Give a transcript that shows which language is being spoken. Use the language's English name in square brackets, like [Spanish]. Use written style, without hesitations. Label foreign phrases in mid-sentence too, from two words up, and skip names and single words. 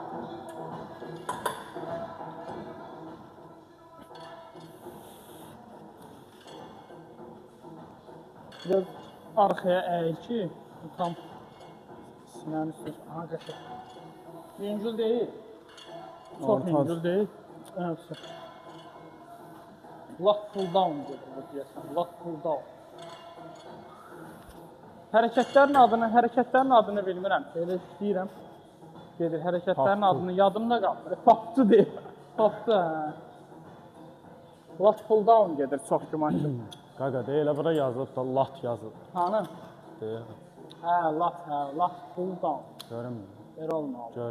[Azerbaijani] Biraz arxaya əyil ki, tam sinənin üstü. Aha, qəşək. Yüngül deyil. Çox yüngül deyil. Ənəbsə. [English] Lock pull down [Azerbaijani] gedir bu deyəsən. [English] Lock pull down. [Azerbaijani] Hərəkətlərin adını bilmirəm. Elə istəyirəm. Gedir, hərəkətlərin adını yadımda qalmır. Papçı deyil. Papçı, hə. [English] Lock pull down [Azerbaijani] gedir çox güman ki. Qaqa deyil, bura yazılıb da lat yazılıb. Hanı? Deyil. Hə, [English] lat pull down. [Azerbaijani] Görünmür. Belə olmalı. Görünmür.